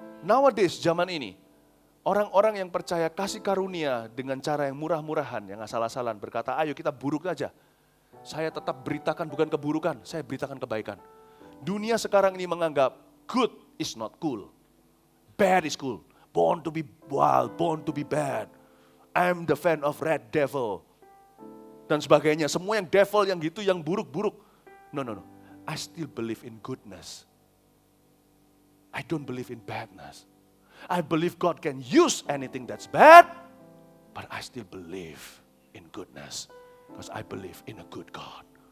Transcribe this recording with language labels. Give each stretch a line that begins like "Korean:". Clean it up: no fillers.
Indonesian: Nowadays, zaman ini, orang-orang yang percaya kasih karunia dengan cara yang murah-murahan, yang asal-asalan, berkata, ayo kita buruk aja. Saya tetap beritakan bukan keburukan, saya beritakan kebaikan. Dunia sekarang ini menganggap
English: good is not cool. Bad is cool. Born to be wild, born to be bad. I'm the fan of red devil.
Indonesian: Dan sebagainya, semua yang devil, yang gitu, yang buruk-buruk.
English: No. I still believe in goodness. I don't believe in badness. I believe God can use anything that's bad, but I still believe in goodness. Because I believe in a good God.